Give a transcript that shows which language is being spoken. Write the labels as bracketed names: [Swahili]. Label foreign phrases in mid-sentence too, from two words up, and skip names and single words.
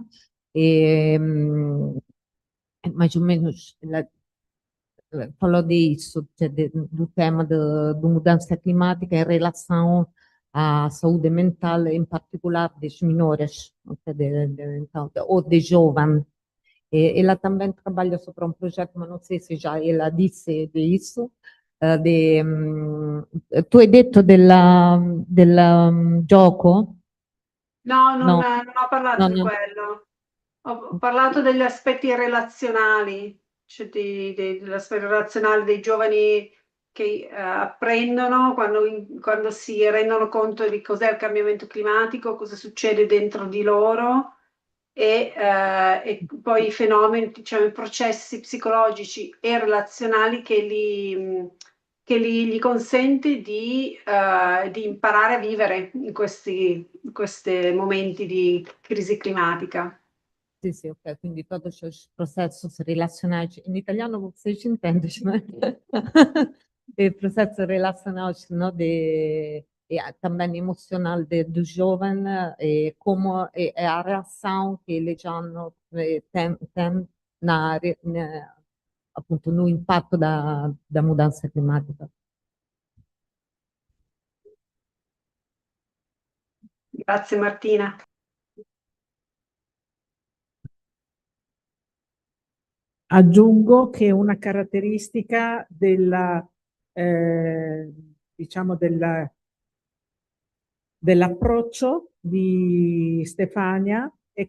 [Portuguese] E, mais ou menos, ela falou disso, do tema da mudança climática em relação à saúde mental, em particular dos menores, ou de jovens. Ela também trabalha sobre um projeto, mas não sei se já ela disse disso. [Italian] Tu hai detto del gioco? No, non, No. non ho parlato No, di no. quello. Ho parlato degli aspetti relazionali, cioè dell'aspetto relazionale dei giovani che apprendono quando si rendono conto di cos'è il cambiamento climatico, cosa succede dentro di loro e poi i fenomeni, diciamo, i processi psicologici e relazionali gli consente di imparare a vivere in questi momenti di crisi climatica. Sì, sì, ok, quindi [Portuguese] todos os processos relacionais, em italiano vocês entendem, né? Processos relacionais, não, também emocional do jovem, como é a reação que eles têm appunto, no impatto da mudança climática. [Italian] Grazie Martina. Aggiungo che una caratteristica diciamo dell'approccio di Stefania è